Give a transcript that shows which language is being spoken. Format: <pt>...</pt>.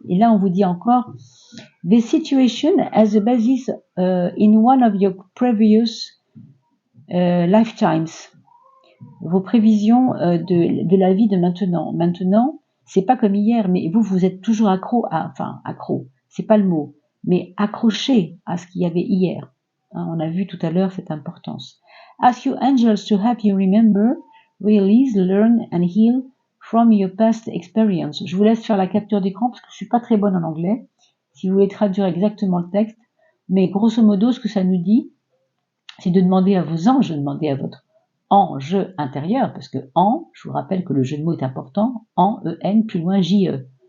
<fr>Et là, on vous dit encore,</fr> <en>the situation as a basis in one of your previous lifetimes.</en> <fr>Vos prévisions de la vie de maintenant. Maintenant, c'est pas comme hier, mais vous êtes toujours accro, c'est pas le mot, mais accroché à ce qu'il y avait hier. Hein, on a vu tout à l'heure cette importance.</fr> <en>Ask your angels to help you remember, release, learn and heal from your past experience.</en> <fr>Je vous laisse faire la capture d'écran parce que je suis pas très bonne en anglais. Si vous voulez traduire exactement le texte, mais grosso modo, ce que ça nous dit, c'est de demander à vos anges, de demander à votre ange intérieur, parce que je vous rappelle que le jeu de mots est important, en, plus loin, J-E.</fr>